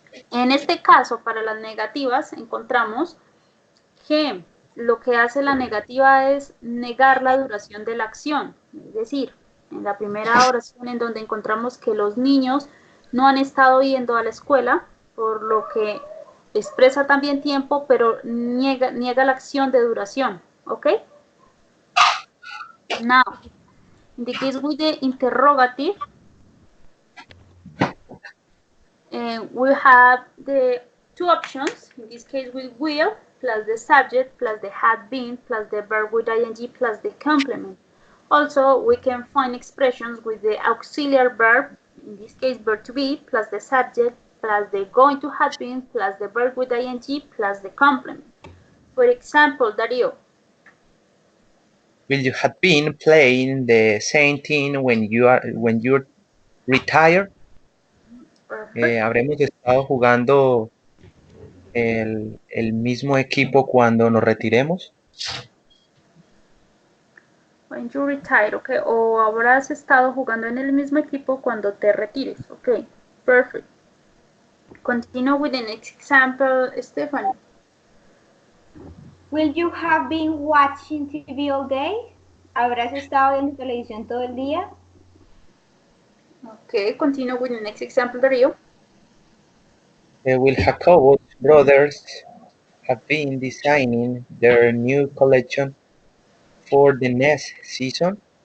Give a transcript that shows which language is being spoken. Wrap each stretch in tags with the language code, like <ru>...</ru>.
<es>En este caso, para las negativas, encontramos que lo que hace la negativa es negar la duración de la acción, es decir, en la primera oración en donde encontramos que los niños no han estado yendo a la escuela, por lo que expresa también tiempo, pero niega la acción de duración, ¿ok?</es> <en>Now, in the case with the interrogative, we have the two options, in this case with will, plus the subject, plus the had been, plus the verb with ing, plus the complement. Also, we can find expressions with the auxiliary verb, in this case verb to be, plus the subject, plus the going to have been, plus the verb with ing, plus the complement. For example, Darío. Will you have been playing the same thing when you're retired?</en> <es>¿Habremos estado jugando el mismo equipo cuando nos retiremos?</es> <en>When you retire, okay.</en> <es>O habrás estado jugando en el mismo equipo cuando te retires, okay.</es> <en>Perfect. Continue with the next example, Stephanie. Will you have been watching TV all day?</en> <es>¿Habrás estado viendo televisión todo el día?</es> <en>Okay, continue with the next example, Darío. Will Jacobo's brothers have been designing their new collection for the next season?</en>